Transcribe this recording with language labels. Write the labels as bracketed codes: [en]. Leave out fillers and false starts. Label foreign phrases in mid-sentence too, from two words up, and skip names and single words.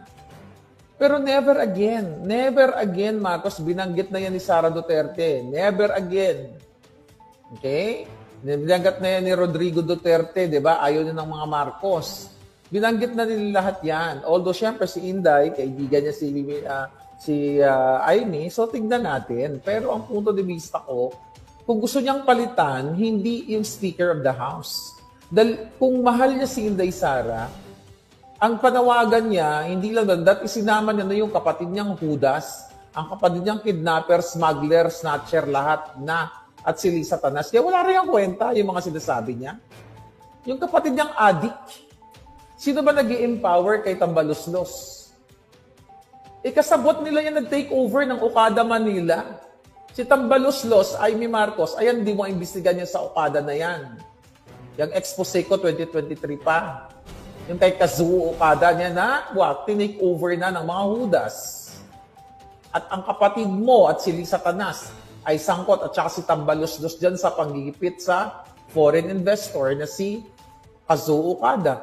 [tl] Pero [en] never again, [tl] Marcos, binanggit na yan ni Sara Duterte. [en] Never again. Okay? [tl] Binanggit na yan ni Rodrigo Duterte, di ba? Ayaw niya ng mga Marcos. Binanggit na nila lahat yan. Although, syempre, si Inday, kaibigan niya si Aimee, so tignan natin. Pero ang [es] punto de vista [tl] ko, kung gusto niyang palitan, hindi yung [en] Speaker of the House. [tl] Dahil kung mahal niya si Inday Sara, ang panawagan niya, hindi lang doon, dahil isinama niya na yung kapatid niyang Judas, ang kapatid niyang kidnapper, smuggler, snatcher, lahat na, at si Lisa Tanas. Kaya wala rin ang kwenta yung mga sinasabi niya. Yung kapatid niyang addict, sino ba nag-i-empower kay Tambaloslos? Kasabot nila yan nag-take over ng Okada Manila. Si Tambaloslos, Aimee Marcos, ayan, di mo imbestigan niya sa Okada na yan. Yung expose ko 2023 pa. Yung kay Kazuo Okada niya na, tinake over na ng mga Judas. At ang kapatid mo at si Lisa Tanas ay sangkot at saka si Tambaloslos dyan sa panggigipit sa [en] foreign investor [tl] na si Kazuo Okada.